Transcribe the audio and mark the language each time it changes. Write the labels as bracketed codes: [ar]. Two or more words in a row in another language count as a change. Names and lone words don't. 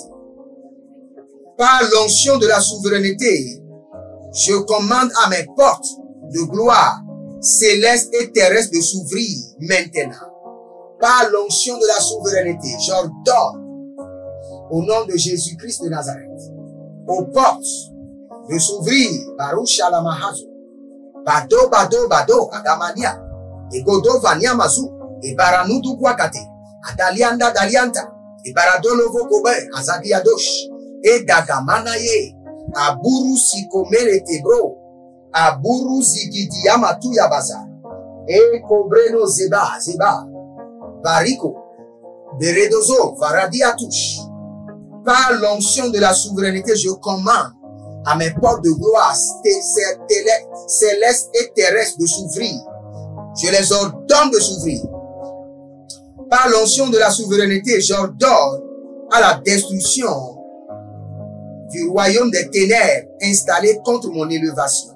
[fr] Par l'onction de la souveraineté, je commande à mes portes de gloire, célestes et terrestres de s'ouvrir maintenant. Par l'onction de la souveraineté, j'ordonne au nom de Jésus-Christ de Nazareth, aux portes de s'ouvrir, Baruch Alamahazo, Bado, Agamania, et Godo Vania Mazou, et Baranudu Kwakate, Adalianda Dalianta, et Baradolovo Kobe, Azagiadosh, et Dagamanaye, Aburu Sikomere Tebro, Aburu Zigidiyamatu Yabaza, et Kobreno Zeba, Bariko, Beredozo, Varadiatush. Par l'onction de la souveraineté, je commande à mes portes de gloire célestes et terrestres de s'ouvrir. Je les ordonne de s'ouvrir. Par l'onction de la souveraineté, j'ordonne à la destruction du royaume des ténèbres installé contre mon élévation.